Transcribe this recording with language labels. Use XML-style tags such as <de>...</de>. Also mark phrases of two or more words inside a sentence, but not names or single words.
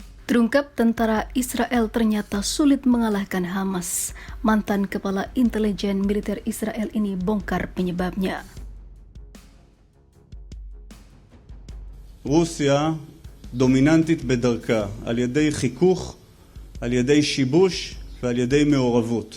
<id>Terungkap tentara Israel ternyata sulit mengalahkan Hamas. Mantan kepala intelijen militer Israel ini bongkar penyebabnya.</id> <he>רוסיה דומיננטית בדרכה על ידי חיכוך, על ידי שיבוש ועל ידי מעורבות.</he>